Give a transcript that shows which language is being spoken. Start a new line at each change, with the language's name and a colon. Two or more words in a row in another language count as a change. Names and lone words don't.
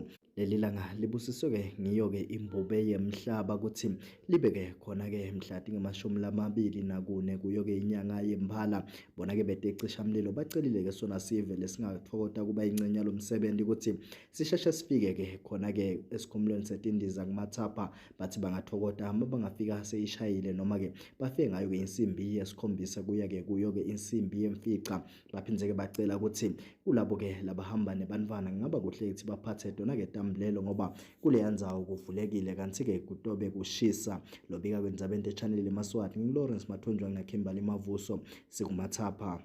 Swati: Leli langa libusiswe ke ngiyo ke imbube yemhlaba ukuthi libe ke khona ke mhlati nge-24 kuyo ke inyanga yemphala. Bona ke beticishamlilo bacelile ke sona sive lesingathokota kuba ingcenya lomsebenzi ukuthi sisheshe sifike ke khona ke esikhumulweni setindiza kumathapha. Bathi bangathokota uma bangafika seyishayile noma ke bafike ngayo ke insimbi yesikhombisa kuya ke kuyo ke insimbi yemfica. Baphindze ke bacela ukuthi kulabo ke labahamba nebantwana ngaba kuhle ukuthi baphathe dona ke tamblelo ngoba kule yandzawo kuvulekile kanti ke kutobe kushisa. Lobika kwendzabeni eChannel eMaswati ngiLawrence Mathonjwa na Kimberly Mavuso sikumathapha.